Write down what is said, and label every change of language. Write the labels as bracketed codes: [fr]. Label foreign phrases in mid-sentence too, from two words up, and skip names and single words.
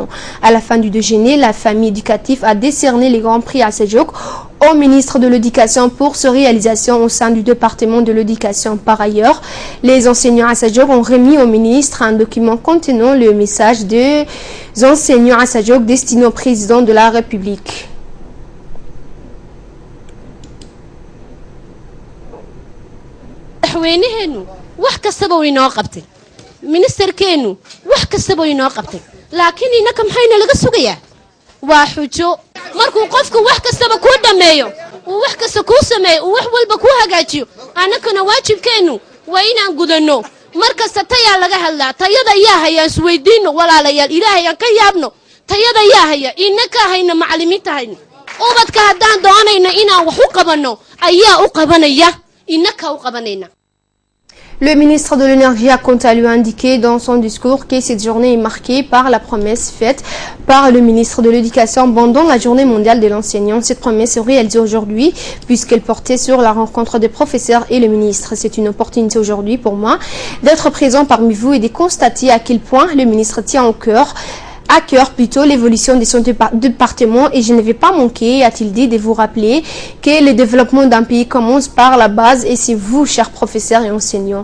[fr] À la fin du déjeuner, la famille éducative a décerné les grands prix à Assajouk au ministre de l'Éducation pour sa réalisation au sein du département de l'Éducation. Par ailleurs, les enseignants à Assajouk ont remis au ministre un document contenant le message des enseignants à Assajouk destiné au président de la République. [so] madaxweynaheenu wax kastaba way noo qabtay ministerkeenu wax kastaba way noo qabtay laakiin inaka maxayna laga sugayaa waa xujo markuu qofku wax kastaba ku dhameeyo uu wax kasta ku sameeyo uu wax walba ku hagaajiyo anakana waajibkeenu waa inaan gudano markasta tayaa laga hadlaa tayada yaa haya isweydiino walaalayaal ilaahay aan ka yaabno tayada yaa haya inaka hayna macallimiinta hayna ubadka haddaan doonayna inaan wax u qabano ayaa u qabanaya inaka u qabanayna. [fr] Le ministre de l'Énergie a quant à lui indiqué dans son discours que cette journée est marquée par la promesse faite par le ministre de l'Éducation pendant la journée mondiale de l'enseignant. Cette promesse est réalisée aujourd'hui puisqu'elle portait sur la rencontre des professeurs et le ministre. C'est une opportunité aujourd'hui pour moi d'être présent parmi vous et de constater à quel point le ministre tient à cœur plutôt l'évolution de son département et je ne vais pas manquer, a-t-il dit, de vous rappeler que le développement d'un pays commence par la base et c'est vous, chers professeurs et enseignants.